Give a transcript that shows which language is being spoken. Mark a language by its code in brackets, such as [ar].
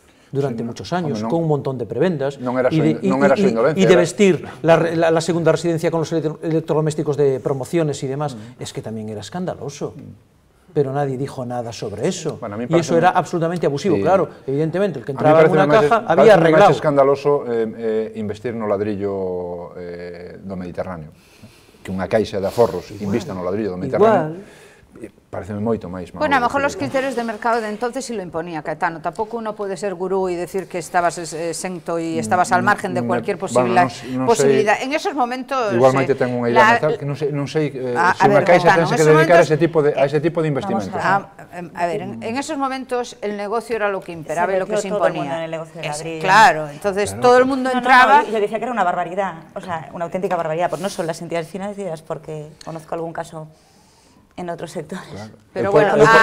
[es] Durante muchos años, con un montón de prebendas, y de vestir la segunda residencia con los electrodomésticos de promociones y demás, es que también era escandaloso. Pero nadie dijo nada sobre eso, y eso era absolutamente abusivo. Claro, evidentemente, el que entraba en una caja había arreglado. [gl] É escandaloso investir no ladrillo do Mediterráneo, que unha caixa de aforros invista no ladrillo do Mediterráneo. Pareceme moito máis. [es] Bueno, a lo mejor los criterios de mercado de entonces sí lo imponía, Caetano. Tampoco uno puede ser gurú y decir que estabas exento y estabas al margen de cualquier posibilidad. En esos momentos... [gl] Igual Maite ten unha idea mental, que non sei se unha caixa tense que dedicar a ese tipo de investimentos. [es] A ver, en esos momentos el negocio era lo que imperaba y lo que se imponía. Claro, entonces todo el mundo entraba... Yo decía que era una barbaridad, o sea, una auténtica barbaridad, pues no son las entidades financieras, porque conozco algún caso en otros sectores. Claro. Pero bueno,